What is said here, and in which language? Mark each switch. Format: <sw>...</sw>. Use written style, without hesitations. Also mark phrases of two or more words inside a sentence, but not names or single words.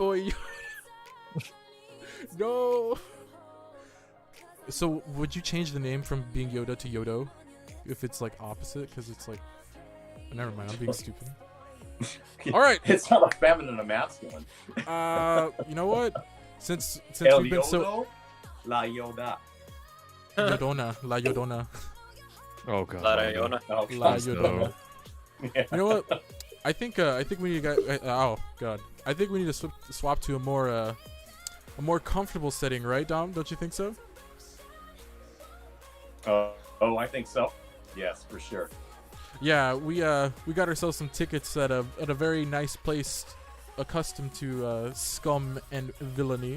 <en>boy. No. So would you change the name from being Yoda to Yodo, if it's like opposite? Because it's like, never mind. I'm being stupid. All right. It's not a feminine or masculine. You know what? Since El we've been so Yodo, La Yoda. Yodona, La Yodona, Oh god. La Rayona. Oh, La Please no. Yodona. yeah. You know what? I think we need to oh god. I think we need to swap to a more comfortable setting, right, Dom? Don't you think so? Oh, I think so. Yes, for sure. Yeah, we got ourselves some tickets at a very nice place accustomed to scum and villainy.</en>